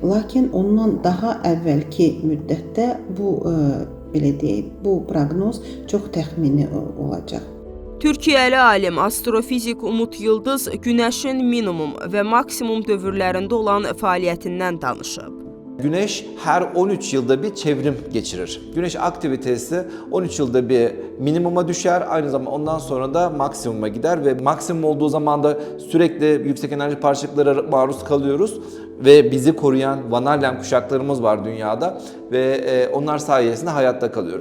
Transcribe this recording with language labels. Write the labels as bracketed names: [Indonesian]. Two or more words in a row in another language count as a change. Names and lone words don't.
[Azerbaijani] Lakin ondan daha əvvəlki müddətdə bu proqnoz çox təxmini olacaq. Türkiyəli alim astrofizik Umut Yıldız Günəşin minimum və maksimum dövrlərində olan fəaliyyətindən danışıb. [Turkish] Güneş her 13 yılda bir çevrim geçirir. Güneş aktivitesi 13 yılda bir minimuma düşer, aynı zamanda ondan sonra da maksimuma gider ve maksimum olduğu zaman da sürekli yüksek enerji parçacıklara maruz kalıyoruz ve bizi koruyan Van Allen kuşaklarımız var dünyada ve onlar sayesinde hayatta kalıyoruz.